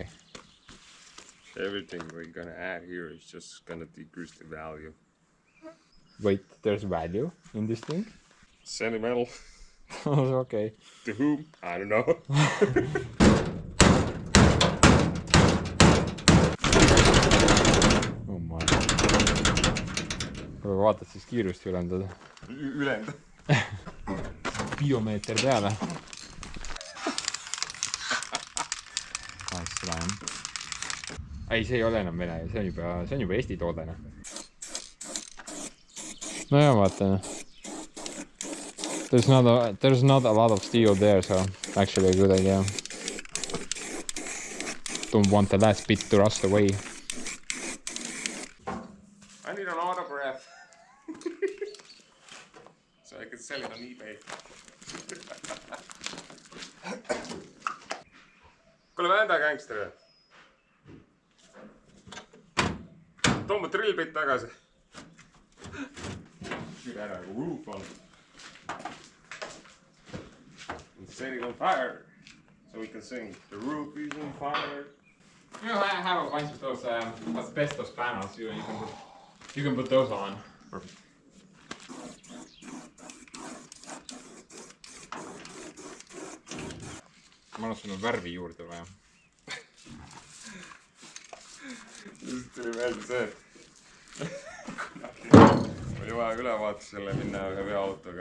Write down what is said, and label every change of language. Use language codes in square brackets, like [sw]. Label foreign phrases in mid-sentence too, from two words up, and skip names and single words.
[en] Everything we're gonna add here is just gonna decrease the value. Wait, there's value in this thing? Sentimental. Okay. To whom? I don't know. Oh my. [et] Aga vaatad siis kiirust ülendada. Ülenda. Biomeeter peale. [en] Nice line. [et] Ei, see ei ole enam Vene, see on juba Eesti toodena. No ja vaata. [en] There's not a lot of steel there, so actually a good idea. Don't want the last bit to rust away. I need an autograph. So I can sell it on eBay. [et] Kuule, vända gangster. Too mu drillbit tagasi. Shoot ära, nagu roof on. [en] And set it on fire. So we can sing. The roof is on fire. You know, I have a bunch of those asbestos panels. You can put those on. Perfect. [et] Ma olen sul värvi juurde vaja. Just tuli meelde see, et oli vaja ülevaatusele minna ühe veoautoga.